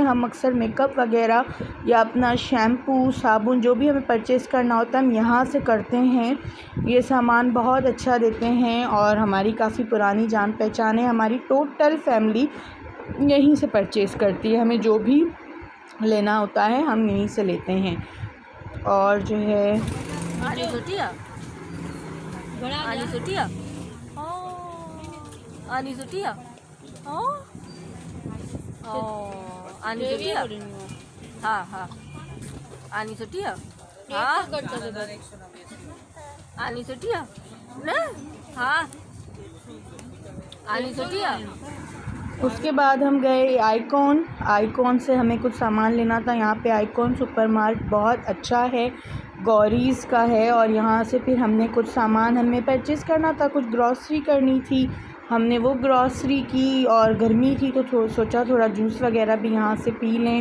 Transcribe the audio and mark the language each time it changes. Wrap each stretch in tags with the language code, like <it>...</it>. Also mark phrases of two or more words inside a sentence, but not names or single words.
<hi>हम अक्सर मेकअप वगैरह या अपना शैम्पू, साबुन, जो भी हमें परचेज़ करना होता है हम यहाँ से करते हैं। ये सामान बहुत अच्छा देते हैं, और हमारी काफ़ी पुरानी जान पहचान है। हमारी</hi> <en>total family</en> <hi>यहीं से परचेज़ करती है, हमें जो भी लेना होता है हम यहीं से लेते हैं। और जो है आनी सोटिया आनी सोटिया आनी सोटिया हाँ हाँ आनी सोटिया हाँ आनी सोटिया ना हाँ आनी सोटिया उसके बाद हम गए आइकॉन से हमें कुछ सामान लेना था। यहाँ पे आइकॉन सुपरमार्ट बहुत अच्छा है, गौरीज़ का है। और यहाँ से फिर हमने कुछ सामान हमें परचेज़ करना था, कुछ ग्रॉसरी करनी थी। हमने वो ग्रॉसरी की और गर्मी थी तो सोचा थोड़ा जूस वगैरह भी यहाँ से पी लें।</hi>